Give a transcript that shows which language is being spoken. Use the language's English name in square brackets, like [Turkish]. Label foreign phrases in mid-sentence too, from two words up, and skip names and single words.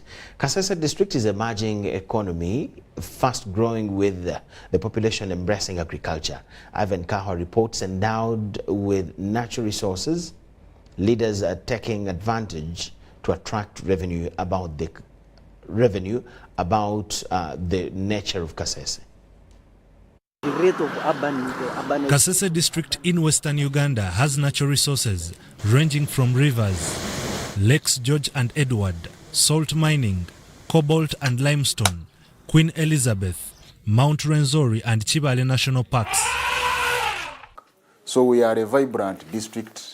[English] Kasese district is an emerging economy, fast growing with the population embracing agriculture. Ivan Kaho reports, endowed with natural resources, leaders are taking advantage to attract revenue about the nature of Kasese. Kasese district in western Uganda has natural resources ranging from rivers, Lakes George and Edward, salt mining, cobalt and limestone, Queen Elizabeth, Mount Rwenzori and Chibale National Parks. So we are a vibrant district.